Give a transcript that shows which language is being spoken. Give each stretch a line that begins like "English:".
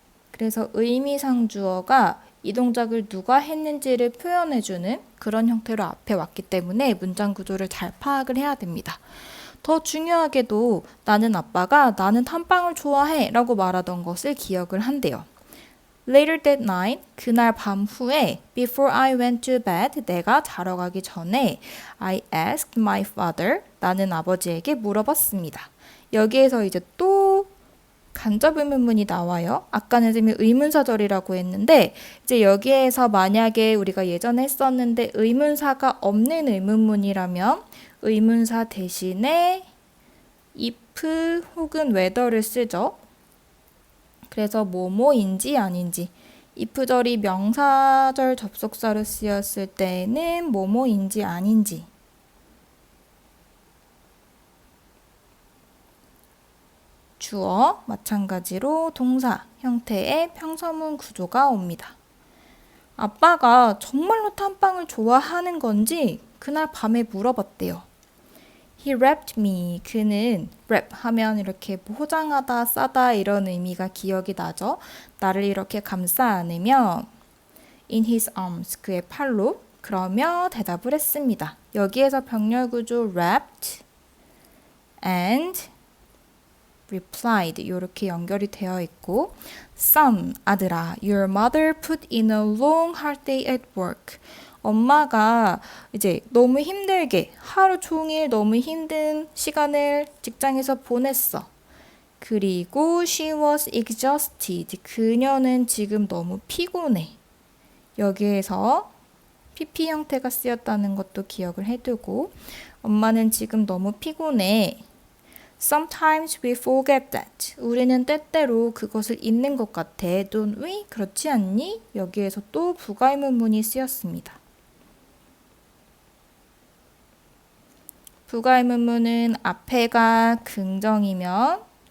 Korean: 그래서 의미상 주어가 이 동작을 누가 했는지를 표현해주는 그런 형태로 앞에 왔기 때문에 문장 구조를 잘 파악을 해야 됩니다. 더 중요하게도 나는 아빠가 나는 탄빵을 좋아해 라고 말하던 것을 기억을 한대요.
English: Later that night,
Korean: 그날 밤 후에
English: Before I went to bed,
Korean: 내가 자러 가기 전에
English: I asked my father,
Korean: 나는 아버지에게 물어봤습니다. 여기에서 이제 또 간접 의문문이 나와요. 아까는 선생님이 의문사절이라고 했는데 이제 여기에서 만약에 우리가 예전에 했었는데 의문사가 없는 의문문이라면 의문사 대신에 if 혹은 whether를 쓰죠. 그래서 뭐뭐인지 아닌지 if절이 명사절 접속사로 쓰였을 때는 뭐뭐인지 아닌지 주어, 마찬가지로 동사 형태의 평서문 구조가 옵니다. 아빠가 정말로 탄빵을 좋아하는 건지 그날 밤에 물어봤대요.
English: He wrapped me.
Korean: 그는 wrap 하면 이렇게 포장하다, 싸다 이런 의미가 기억이 나죠. 나를 이렇게 감싸 안으며
English: in his arms.
Korean: 그의 팔로 그러며 대답을 했습니다. 여기에서 병렬 구조
English: wrapped and replied
Korean: 이렇게 연결이 되어 있고
English: Son,
Korean: 아들아,
English: your mother put in a long hard day at work.
Korean: 엄마가 이제 너무 힘들게 하루 종일 너무 힘든 시간을 직장에서 보냈어. 그리고
English: she was exhausted.
Korean: 그녀는 지금 너무 피곤해. 여기에서 PP 형태가 쓰였다는 것도 기억을 해두고 엄마는 지금 너무 피곤해.
English: Sometimes we forget that.
Korean: 우리는 때때로 그것을 잊는 것 같아.
English: Don't we?
Korean: 그렇지 않니? 여기에서 또 부가의문문이 쓰였습니다. 부가의문문은 앞에가 긍정이면